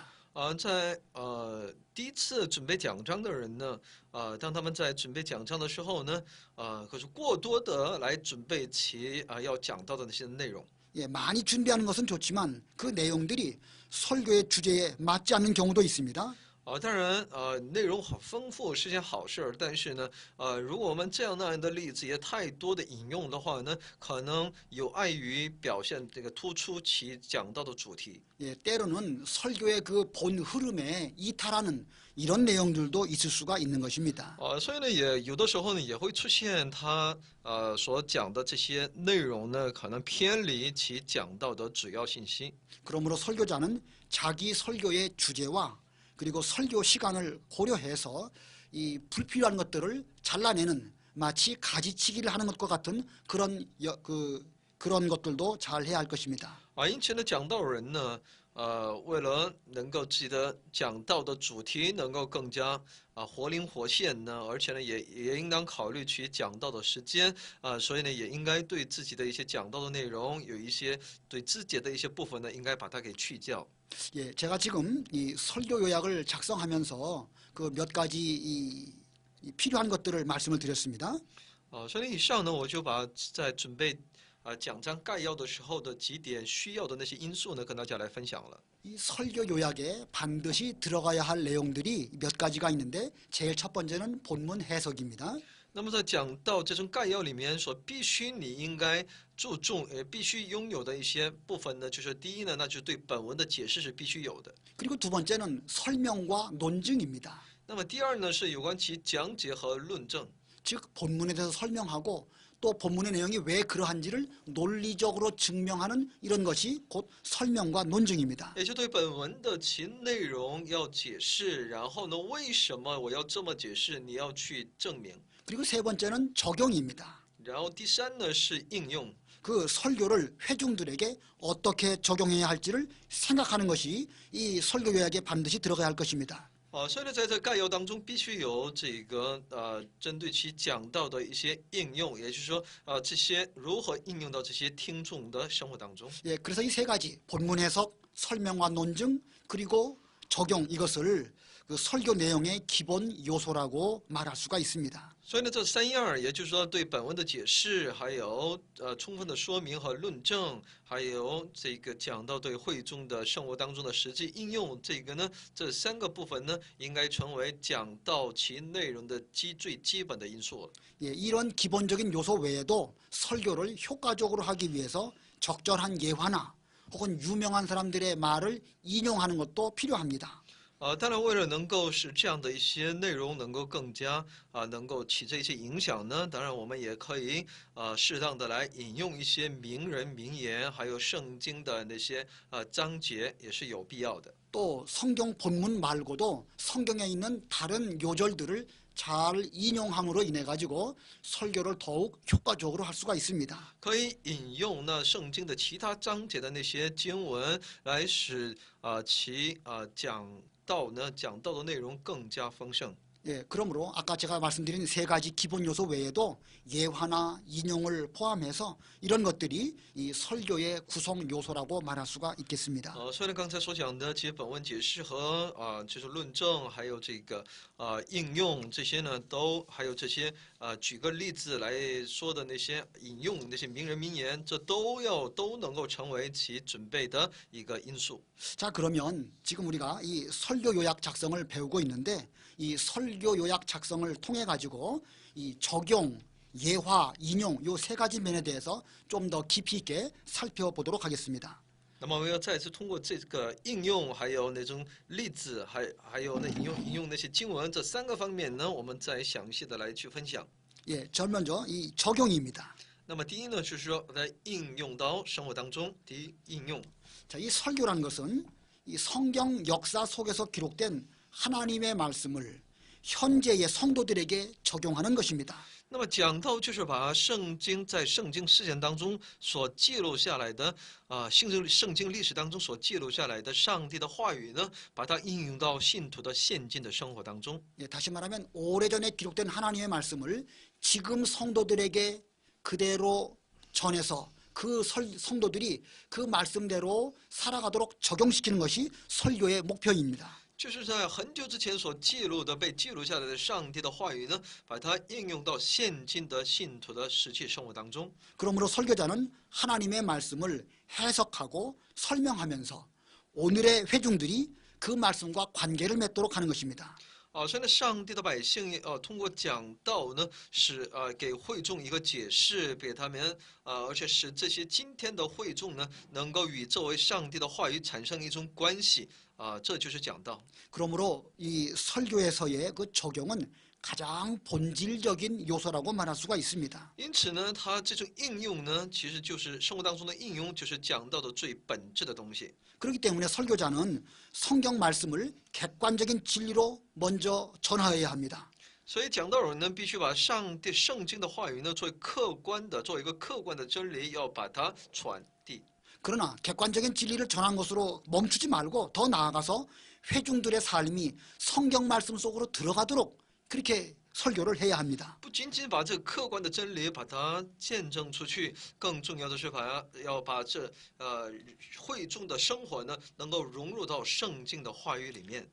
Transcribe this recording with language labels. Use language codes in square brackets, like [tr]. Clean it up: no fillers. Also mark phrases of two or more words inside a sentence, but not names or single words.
[zh] 在第一次准备讲章的人呢，当他们在准备讲章的时候呢，可是过多的来准备其要讲到的那些内容。 [ko] 예, 많이 준비하는 것은 좋지만 그 내용들이 설교의 주제에 맞지 않는 경우도 있습니다. [zh] 当然，内容很丰富是件好事儿，但是呢，如果我们这样那样的例子也太多的引用的话呢，可能有碍于表现这个突出其讲到的主题。 [ko] 예, 때로는 설교의 그 본 흐름에 이탈하는 이런 내용들도 있을 수가 있는 것입니다. [zh] 所以呢，也有的时候呢，也会出现他所讲的这些内容呢，可能偏离其讲到的主要信息。 [ko] 그러므로 설교자는 자기 설교의 주제와 그리고 설교 시간을 고려해서 이 불필요한 것들을 잘라내는 마치 가지치기를 하는 것과 같은 그런 것들도 잘 해야 할 것입니다. [zh] 因此呢，讲道人呢，为了能够记得讲道的主题能够更加活灵活现呢，而且呢，也应当考虑其讲道的时间所以呢，也应该对自己的一些讲道的内容有一些对肢解的一些部分呢，应该把它给去掉。 [ko] 예, 제가 지금 이 설교 요약을 작성하면서 그 몇 가지 이 필요한 것들을 말씀을 드렸습니다. [zh] 所以以上呢，我就把在准备讲章概要的时候的几点需要的那些因素呢，跟大家来分享了。 [ko] 이 설교 요약에 반드시 들어가야 할 내용들이 몇 가지가 있는데 제일 첫 번째는 본문 해석입니다. [zh] 那么在讲到这种概要里面所必须你应该注重必须拥有的一些部分呢，就是第一呢，那就是对本文的解释是必须有的。 [ko] 그리고 두 번째는 설명과 논증입니다. [zh] 那么第二呢，是有关其讲解和论证。 [ko] 즉 본문에 대해서 설명하고 또 본문의 내용이 왜 그러한지를 논리적으로 증명하는 이런 것이 곧 설명과 논증입니다. [zh] 也就对本文的其内容要解释，然后呢，为什么我要这么解释，你要去证明。 [ko] 그리고 세 번째는 적용입니다. [zh] 然后第三呢是应用。 [ko] 그 설교를 회중들에게 어떻게 적용해야 할지를 생각하는 것이 이 설교 요약에 반드시 들어가야 할 것입니다. [zh] 所以呢，在这概要当中必须有这个针对其讲到的一些应用，也就是说这些如何应用到这些听众的生活当中。 [ko] 예, 그래서 이 세 가지 본문 해석, 설명과 논증 그리고 적용 이것을 그 설교 내용의 기본 요소라고 말할 수가 있습니다. [zh] 所以呢，这三样，也就是说对本文的解释，还有充分的说明和论证，还有这个讲到对会众的生活当中的实际应用，这个呢，这三个部分呢，应该成为讲到其内容的最基本的因素。 [ko] 예, 이런 기본적인 요소 외에도 설교를 효과적으로 하기 위해서 적절한 예화나 혹은 유명한 사람들의 말을 인용하는 것도 필요합니다. [zh] 当然，为了能够使这样的一些内容能够更加能够起这些影响呢，当然我们也可以适当的来引用一些名人名言，还有圣经的那些章节，也是有必要的。 [ko] 또 성경 본문 말고도 성경에 있는 다른 요절들을 잘 인용함으로 인해 가지고 설교를 더욱 효과적으로 할 수가 있습니다. [zh] 可以引用那圣经的其他章节的那些经文，来使其讲道的内容更加丰盛。 [ko] 예, 그러므로 아까 제가 말씀드린 세 가지 기본 요소 외에도 예화나 인용을 포함해서 이런 것들이 이 설교의 구성 요소라고 말할 수가 있겠습니다. [zh] 虽然刚才所讲的这些本文解释和就是论证，还有这个应用这些呢，都还有这些举个例子来说的那些引用那些名人名言，这都能够成为其准备的一个因素。 [ko] 자, 그러면 지금 우리가 이 설교 요약 작성을 배우고 있는데 이 설교 요약 작성을 통해 가지고 이 적용, 예화, 인용 요 세 가지 면에 대해서 좀 더 깊이 있게 살펴보도록 하겠습니다. [zh] 那么我们要再次通过这个应用，还有那种例子，还有那引用那些经文这三个方面呢，我们再详细的来去分享。 [ko] 예, 제일 먼저 이 적용입니다. [zh] 那么第一呢，就是说来应用到生活当中，第一应用。 [ko] 자, 이 설교라는 것은 이 성경 역사 속에서 기록된 하나님의 말씀을 현재의 성도들에게 적용하는 것입니다. [zh] 那么讲到就是把圣经在圣经事件当中所记录下来的圣经历史当中所记录下来的上帝的话语呢，把它应用到信徒的现今的生活当中。 [ko] 예, 다시 말하면 오래전에 기록된 하나님의 말씀을 지금 성도들에게 그대로 전해서 그 성도들이 그 말씀대로 살아가도록 적용시키는 것이 설교의 목표입니다. [zh] 就是在很久之前所记录的被记录下来的上帝的话语呢，把它应用到现今的信徒的实际生活当中。 [ko] 그러므로 설교자는 하나님의 말씀을 해석하고 설명하면서 오늘의 회중들이 그 말씀과 관계를 맺도록 하는 것입니다. [zh] 所以呢，上帝的百姓通过讲道呢，使给会众一个解释，给他们而且使这些今天的会众呢，能够与作为上帝的话语产生一种关系这就是讲道。 [ko] 그러므로 이 설교에서의 그 적용은 가장 본질적인 요소라고 말할 수가 있습니다. [zh] 因此呢，它这种应用呢，其实就是生活当中的应用，就是讲道的最本质的东西。 [ko] 그렇기 때문에 설교자는 성경 말씀을 객관적인 진리로 먼저 전하여야 합니다. [zh] 所以讲道人呢，必须把上帝圣经的话语呢，作为一个客观的真理，要把它传递。 [ko] 그러나 객관적인 진리를 전한 것으로 멈추지 말고 더 나아가서 회중들의 삶이 성경 말씀 속으로 들어가도록 그렇게 설교를 해야 합니다. [zh] 不仅仅把这个客观的真理把它见证出去，更重要的是要把这会众的生活呢，能够融入到圣经的话语里面。